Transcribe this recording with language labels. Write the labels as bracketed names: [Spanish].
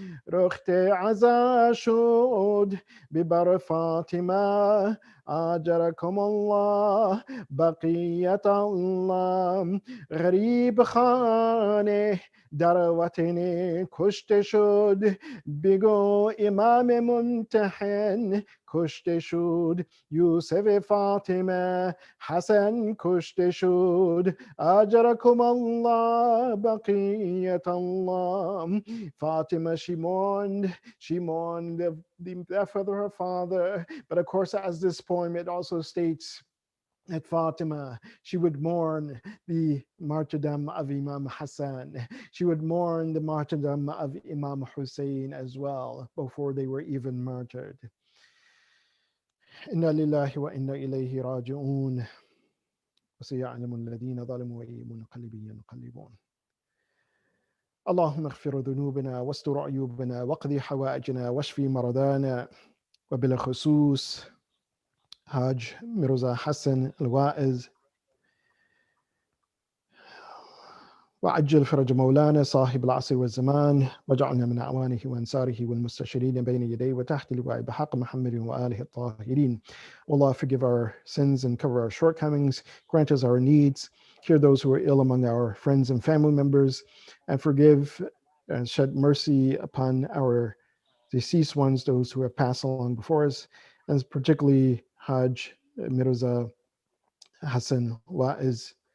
[Persian] رخت عزا شد ببر فاطمه [Arabic] اجرکم الله بقیت الله [Persian] غریب خانه در وطن کشته شد بگو امام منتحن کشته شد یوسف فاطمه حسن کشته شد [Arabic] اجرکم الله بقیت الله. [English] Fatima, she mourned the death of her father, but of course as this poem it also states that Fatima, she would mourn the martyrdom of Imam Hassan. She would mourn the martyrdom of Imam Hussein as well before they were even martyred. [Arabic] Inna lillahi wa inna ilayhi raji'un. وسيعلم الذين ظلموا وأي منقلب ينقلبون. اللهم اغفر ذنوبنا واستر عيوبنا واقضي حوائجنا واشفي مرضانا وبالخصوص Hajj Mirza Hassan al-Vaez وعجل فرج مولانا صاحب العصر والزمان واجعلنا من أعوانه وأنصاره والمستشيرين بين يديه وتحت لواء بحق محمد وآله الطاهرين. [English] Allah, forgive our sins and cover our shortcomings, grant us our needs, cure those who are ill among our friends and family members, and forgive and shed mercy upon our deceased ones, those who have passed along before us, and particularly Hajj Mirza Hassan Vaez.